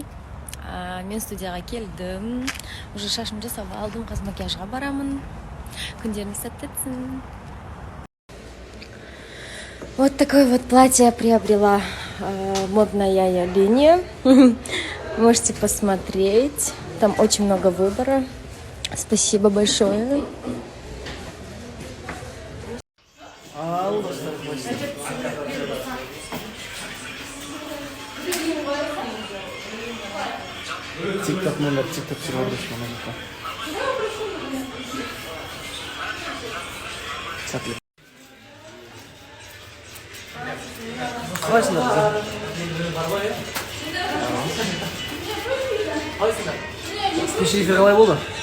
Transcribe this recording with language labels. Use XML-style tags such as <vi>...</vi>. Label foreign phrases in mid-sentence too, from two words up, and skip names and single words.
<kk>Мен студияға келдім. Уже шашымды жасап алдым, қазір макияжға барамын. Күндеріңіз сәтті өтсін.</kk> <ru>Вот такое вот платье я приобрела. Модная линия. Можете посмотреть. Там очень много выбора. Спасибо большое.</ru> <kk>Тик-так номер, тик-так түсіріп отырсың, мына жақта. Сәттілік. Қалайсыңдар қыздар? Кеше эфир қалай болды?</kk>